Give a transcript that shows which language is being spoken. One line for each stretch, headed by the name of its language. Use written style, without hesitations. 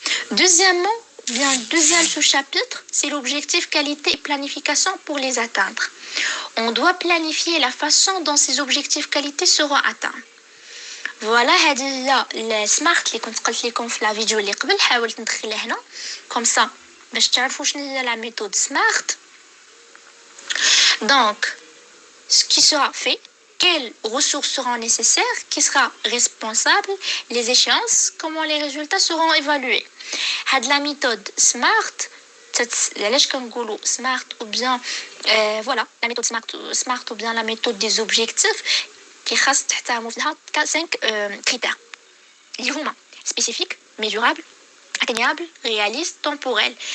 French: Deuxièmement, deuxième sous-chapitre, c'est l'objectif qualité et planification pour les atteindre. On doit planifier la façon dont ces objectifs qualité seront atteints.
Arabic: فوالا هذه هي السمارت اللي كنت قلت لكم في لا فيديو اللي قبل. حاولت ندخلها هنا كوم سا باش تعرفوا شنو هي لا ميثود سمارت. دونك
French: ce qui sera fait, quelles ressources seront nécessaires, qui sera responsable, les échéances, comment les résultats seront évalués.
Arabic: هاد
French: la méthode SMART,
Arabic: علاش كنقولوا
French: SMART ou bien voilà la méthode SMART ou bien la méthode des objectifs qui
Arabic: خاص تحترموا فيها
French: 5 critères
Arabic: اللي هما
French: spécifique, mesurable, atteignable, réaliste, temporel.